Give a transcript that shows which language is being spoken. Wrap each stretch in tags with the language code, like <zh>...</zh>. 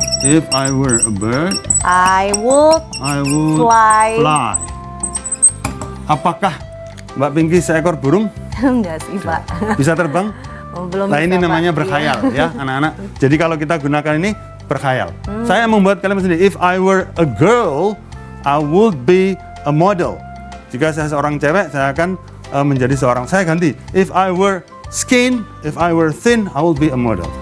<en>If I were a bird, I would fly.</en> <id>Apakah Mbak Pinky seekor burung? Enggak sih Pak. Bisa terbang? Belum Nah bisa, ini Pak. namanya berkhayal ya anak-anak. Jadi kalau kita gunakan ini berkhayal. Saya membuat kalimat sendiri.</id> <en>If I were a girl, I would be a model.</en> <id>Jika saya seorang cewek, saya akan menjadi seorang. Saya ganti.</id> <en>If I were skin, if I were thin, I will be a model.</en>